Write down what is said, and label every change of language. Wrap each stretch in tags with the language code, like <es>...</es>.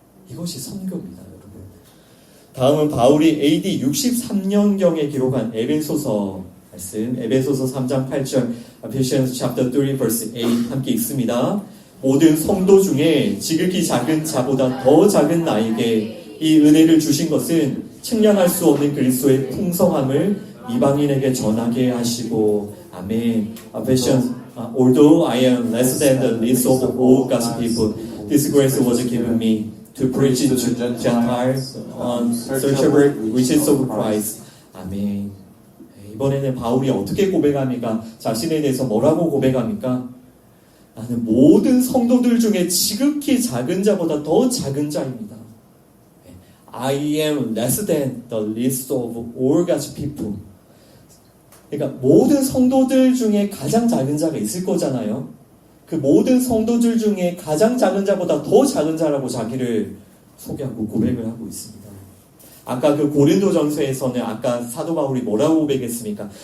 <ko>이것이 선교입니다, 여러분. 다음은 바울이 AD 63년경에 기록한 에베소서 말씀, 에베소서 3장 8절,</ko> <en>Ephesians chapter 3 verse 8</en> <ko>함께 읽습니다. 모든 성도 중에 지극히 작은 자보다 더 작은 나에게 이 은혜를 주신 것은 측량할 수 없는 그리스도의 풍성함을 이방인에게 전하게 하시고, 아멘.</ko> <en>Ephesians, although I am less than the least of all God's people, this grace was given me to preach to Gentiles unsearchable riches of Christ.</en> <ko>아멘. 이번에는 바울이 어떻게 고백합니까? 자신에 대해서 뭐라고 고백합니까? 나는 모든 성도들 중에 지극히 작은 자보다 더 작은 자입니다.</ko> <en>I am less than the least of all God's people.</en> <ko>그러니까 모든 성도들 중에 가장 작은 자가 있을 거잖아요. 그 모든 성도들 중에 가장 작은 자보다 더 작은 자라고 자기를 소개하고 고백을 하고 있습니다. 아까 그 고린도전서에서는 아까 사도 바울이 뭐라고 고백했습니까?</ko>